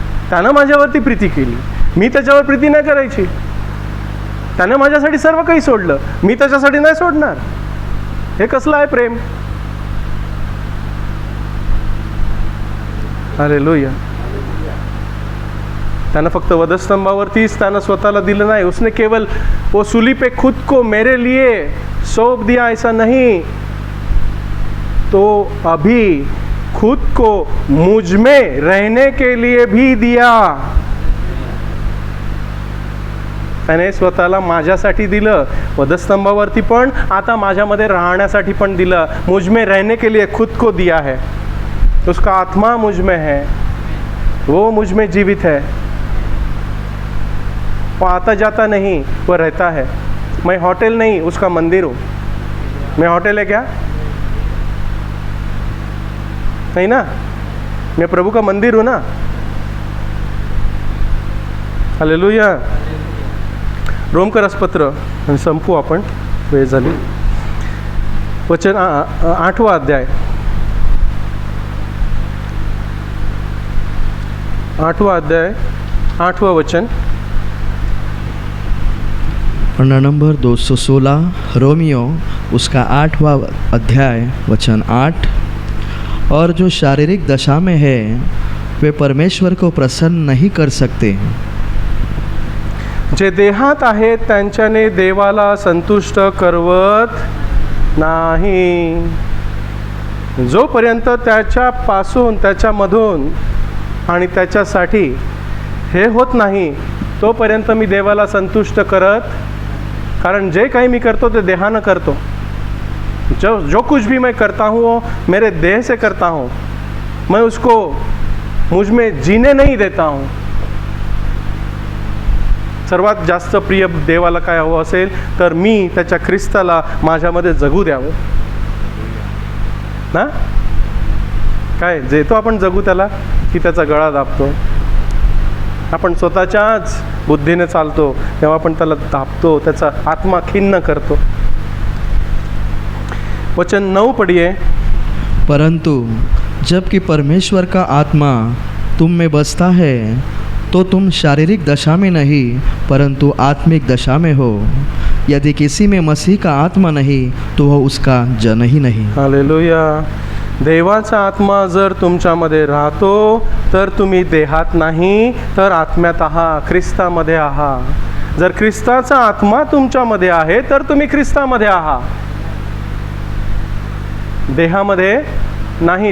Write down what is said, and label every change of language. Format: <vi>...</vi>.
<mr>त्यानं माझ्यावरती प्रीती केली, मी त्याच्यावर प्रीती नाही करायची. त्यानं माझ्यासाठी सर्व काही सोडलं, मी त्याच्यासाठी नाही सोडणार. हे कसलं आहे प्रेम? हालेलुया. त्यानं फक्त वधस्तंभावरतीच त्यानं स्वतःला दिलं नाही.</mr> <hi>उसने केवल वो सूली पे खुद को मेरे लिए सौंप दिया, ऐसा नहीं, तो अभी खुद को मुझ में रहने के लिए भी दिया.</hi> <mr>त्याने स्वतःला माझ्यासाठी दिलं, वधस्तंभावरती पण, आता माझ्यामध्ये राहण्यासाठी पण दिलं.</mr> <hi>मुझ में रहने के लिए खुद को दिया है. उसका आत्मा मुझ में है, वो मुझ में जीवित है. वो आता जाता नहीं, वो रहता है. मैं होटल नहीं, उसका मंदिर हूँ. मैं होटल है क्या? नहीं ना, मैं प्रभु का मंदिर हूँ ना. हालेलुया.</hi> <mr>रोमकरास पत्र आणि संपू आपण, वेळ झाली. वचन 8वा अध्याय, 8वां अध्याय, 8वां वचन.</mr> <hi>पन्ना नंबर 216, रोमियो उसका 8वां अध्याय वचन 8. और जो शारीरिक दशा में है वे परमेश्वर को प्रसन्न नहीं कर सकते.</hi> <mr>जे देहात आहेत त्यांच्याने देवाला संतुष्ट करवत नाही. जोपर्यंत त्याच्यापासून, त्याच्यामधून आणि त्याच्यासाठी हे होत नाही, तोपर्यंत मी देवाला संतुष्ट करत. कारण जे काही मी करतो ते देहानं करतो.</mr> <hi>जो कुछ भी मैं करता हूँ वो मेरे देह से करता हूँ. मैं उसको मुझ में जीने नहीं देता हूँ.</hi> <mr>सर्वात जास्त प्रिय देवाला काय हवं असेल तर मी त्याच्या ख्रिस्ताला माझ्यामध्ये जगू द्यावं ना. काय जेतो आपण जगू त्याला की त्याचा गळा दाबतो. आपण स्वतःच्याच बुद्धीने चालतो तेव्हा आपण त्याला दाबतो, त्याचा आत्मा खिन्न करतो.</mr> <hi>वचन 9 पढ़िए. परंतु जबकि परमेश्वर का आत्मा तुम में बसता है तो तुम शारीरिक दशा में नहीं परंतु आत्मिक दशा में हो. यदि किसी में मसीह का आत्मा नहीं तो वह उसका जन ही नहीं. हालेलुया.</hi> <mr>देवाचा आत्मा जर तुमच्यामध्ये राहतो तर तुम्ही देहात नाही तर आत्म्यात आहात, ख्रिस्तामध्ये आहात. जर ख्रिस्ताचा आत्मा तुमच्यामध्ये आहे तर तुम्ही ख्रिस्तामध्ये आहात, देहामध्ये नाही.</mr>